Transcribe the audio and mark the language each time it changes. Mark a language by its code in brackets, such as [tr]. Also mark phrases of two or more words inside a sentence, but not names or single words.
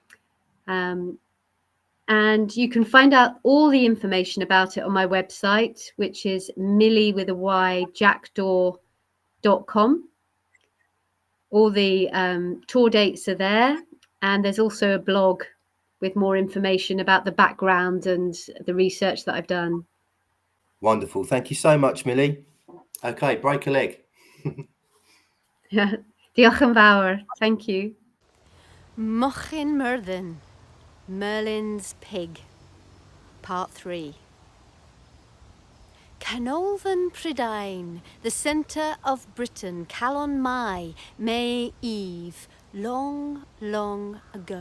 [en] And you can find out all the information about it on my website, which is Millie with a Y, Jackdaw.com. All the tour dates are there. And there's also a blog with more information about the background and the research that I've done. Wonderful. Thank you so much, Millie. Okay, break a leg. [cy] Diolch yn fawr. [en] Thank you. Mochyn Merlin, Merlin's Pig, Part 3. [cy] Canolfan Prydain, [en] the centre of Britain, [cy] Calon Mai, [en] May Eve, long, long ago.